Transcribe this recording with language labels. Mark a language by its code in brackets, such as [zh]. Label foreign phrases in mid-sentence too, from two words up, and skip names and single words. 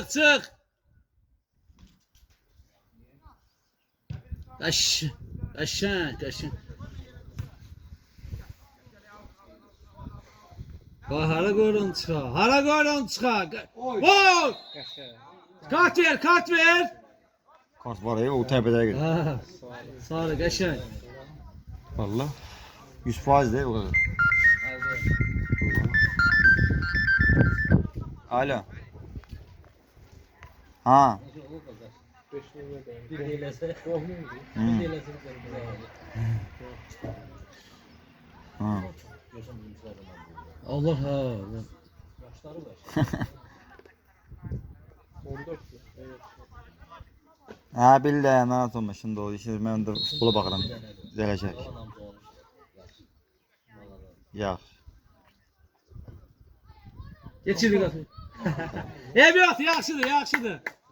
[az] Çıx. Qəşəng. Hara qoyun çıxa. Wow! Kart ver. Kart var ya, o təbədə gir. Sağ ol, qəşəng. [tr] Valla. 100% de o kadar. Alo. Ha. Ha. Allah. Ha billah, ne atım şimdi o işi ben de futbola bakarım. Gelecek. Ya. Geçirdik atı. Evet, [az] yaxşıdır.